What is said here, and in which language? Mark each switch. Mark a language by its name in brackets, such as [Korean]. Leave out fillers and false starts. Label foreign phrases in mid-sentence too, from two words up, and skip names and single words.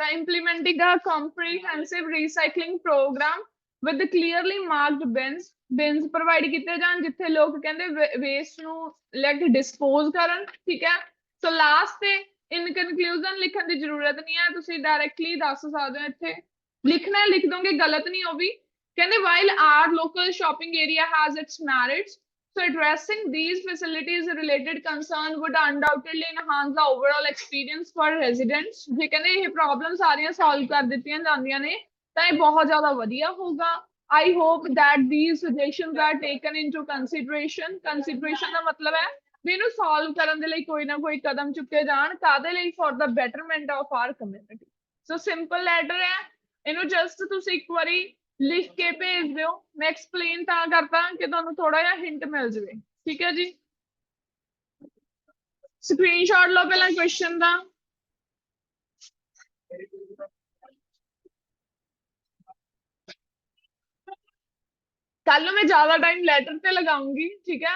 [English] implementing a comprehensive recycling program with clearly marked bins [Punjabi] ਪ੍ਰੋਵਾਈਡ ਕੀਤੇ ਜਾਣ ਜਿੱਥੇ ਲੋਕ ਕਹਿੰਦੇ ਵੇਸਟ ਨੂੰ ਲੈ ਕੇ ਡਿਸਪੋਜ਼ ਕਰਨ, ਠੀਕ ਹੈ। ਸੋ ਲਾਸਟ ਤੇ [English] in conclusion [Punjabi] ਲਿਖਣ ਦੀ ਜ਼ਰੂਰਤ ਨਹੀਂ ਹੈ, ਤੁਸੀਂ ਡਾਇਰੈਕਟਲੀ ਦੱਸ ਸਕਦੇ ਹੋ ਇੱਥੇ ਲਿਖਣਾ, ਲਿਖ ਦੋਗੇ ਗਲਤ ਨਹੀਂ ਉਹ ਵੀ। [English] ਕਹਿੰਦੇ while our local shopping area has its merits, so addressing these facilities related concern would undoubtedly enhance the overall experience for residents। [Punjabi] ਜੇ ਕਹਿੰਦੇ ਇਹ ਪ੍ਰੋਬਲਮ ਸਾਰੀਆਂ ਸੋਲਵ ਕਰ ਦਿੱਤੀਆਂ ਜਾਂਦੀਆਂ ਨੇ ਤਾਂ ਇਹ ਬਹੁਤ ਜ਼ਿਆਦਾ ਵਧੀਆ ਹੋਊਗਾ। [English] I hope that these suggestions are taken into consideration। [Punjabi] consideration ਦਾ ਮਤਲਬ ਹੈ ਵੀ ਇਹਨੂੰ ਸੋਲਵ ਕਰਨ ਦੇ ਲਈ ਕੋਈ ਨਾ ਕੋਈ ਕਦਮ ਚੁੱਕੇ ਜਾਣ, ਕਾਹਦੇ ਲਈ, [English] for the betterment of our community। so simple letter [Punjabi] ਹੈ, ਇਹਨੂੰ ਜਸਟ ਤੁਸੀਂ ਇੱਕ ਵਾਰੀ ਲਿਖ ਕੇ ਭੇਜ ਦਿਓ। ਮੈਂ ਐਕਸਪਲੇਨ ਤਾਂ ਕਰਦਾ ਕਿ ਤੁਹਾਨੂੰ ਥੋੜਾ ਜਿਹਾ ਹਿੰਟ ਮਿਲ ਜਾਵੇ, ਠੀਕ ਹੈ ਜੀ। ਸਕਰੀਨਸ਼ਾਟ ਲਓ ਪਹਿਲਾਂ ਕੁਐਸਚਨ ਦਾ। ਕੱਲ ਨੂੰ ਮੈਂ ਜ਼ਿਆਦਾ ਟਾਈਮ ਲੈਟਰ ਤੇ ਲਗਾਉਂਗੀ, ਠੀਕ ਹੈ।